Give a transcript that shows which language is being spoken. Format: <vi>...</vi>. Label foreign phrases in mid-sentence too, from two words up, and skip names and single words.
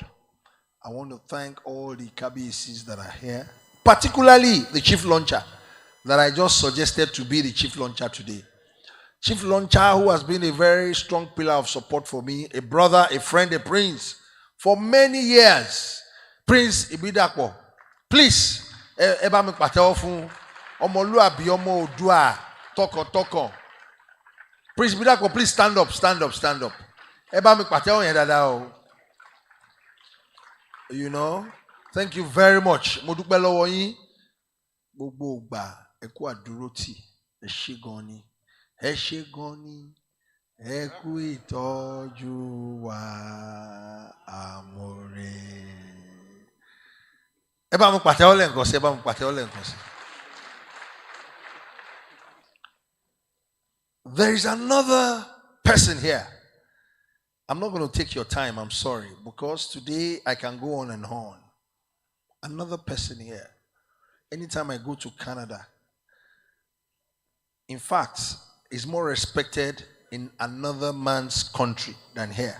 <en>I want to thank all the Kabiyesis that are here, particularly the chief launcher that I just suggested to be the chief launcher today. Chief launcher who has been a very strong pillar of support for me, a brother, a friend, a prince for many years. Prince Ibidakpo. Please,</en> <yo>eba mi pàtẹ́wọ́ fún ọmọlúàbí ọmọ Oòduà tọkàntọkàn.</yo> <en>Prince Ibidakpo, please stand up, stand up, stand up.</en> <yo>Eba mi pàtẹ́wọ́ yẹn dáadáa o.</yo> <en>You know, thank you very much.</en> <yo>Mo dúpẹ́ lọ́wọ́ yín. Gbogbo ìgbà ẹ kú àdúrótì, ẹ ṣé gan ni. Ẹ ṣé gan ni. Ẹ kú ìtọ́jú wa àmọ̀rè. Ẹ bá mi pàtẹ́wọ́ lẹ́ẹ̀kan sí, ẹ bá mi pàtẹ́wọ́ lẹ́ẹ̀kan sí.</yo> <en>There is another person here. I'm not going to take your time, I'm sorry, because today I can go on and on. Another person here. Anytime I go to Canada, in fact, is more respected in another man's country than here.</en>